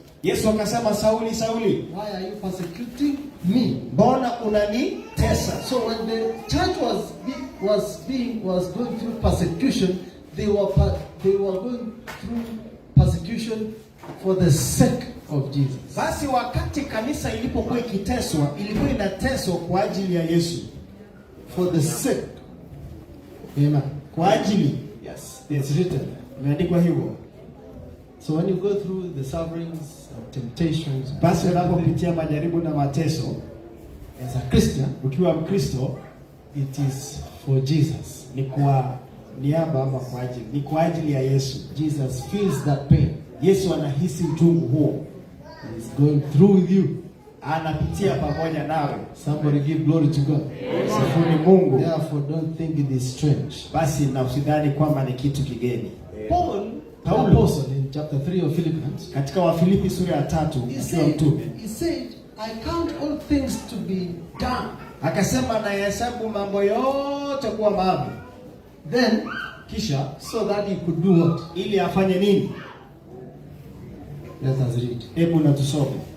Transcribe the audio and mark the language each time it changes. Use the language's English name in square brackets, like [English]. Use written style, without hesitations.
[Swahili] Yesu akasema, Sauli, Sauli, [English] why are you persecuting me? [Swahili] Mbona unanitesa? [English] So when the church was going through persecution, they were going through persecution for the sake of Jesus. [Swahili] Basi wakati kanisa ilipokuwa ikiteswa, ilikuwa inateswa kwa ajili ya Yesu. [English] For the sake. Amen. [Swahili] Kwa ajili. [English] Yes. It's written. [Swahili] Imeandikwa hivyo. [English] So when you go through the sufferings and temptations, [Swahili] basi unapopitia majaribu na mateso, [English] as a Christian, [Swahili] ukiwa Mkristo, [English] it is for Jesus. [Swahili] Ni kwa niaba ama kwa ajili. Ni kwa ajili ya Yesu. [English] Jesus feels that pain. [Swahili] Yesu anahisi uchungu huo. [English] He is going through with you. [Swahili] Anapitia pamoja nawe. [English] Somebody give glory to God. [Swahili] Sifuni Mungu. [English] Therefore don't think it is strange. [Swahili] Basi na usidhani kwamba ni kitu kigeni. [English] Paul, apostle in chapter 3 of Philippians, [Swahili] katika Wafilipi sura ya 3, [English] he said, I count all things to be done. [Swahili] Akasema nahesabu mambo yote kuwa maavi. [English] Then [Swahili] kisha [English] so that he could do what? [Swahili] Ili afanye nini? [English] Let us read. [Swahili] Hebu na tusome.